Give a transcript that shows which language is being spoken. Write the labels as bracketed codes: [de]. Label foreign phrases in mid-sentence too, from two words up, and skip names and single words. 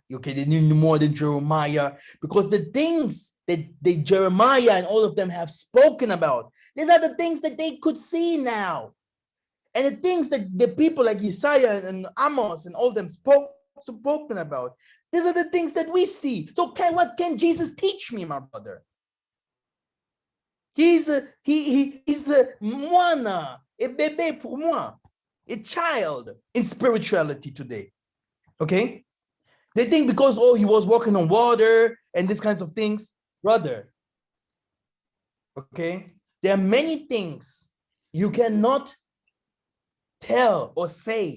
[en] Okay, they knew more than Jeremiah, because the things that Jeremiah and all of them have spoken about, these are the things that they could see now. And the things that the people like Isaiah and Amos and all of them spoken about, these are the things that we see. So what can Jesus teach me, my brother? He's a moana, a [fr] bébé pour moi, [en] a child in spirituality today. Okay? They think because, oh, he was walking on water and these kinds of things. Brother, okay? There are many things you cannot tell or say.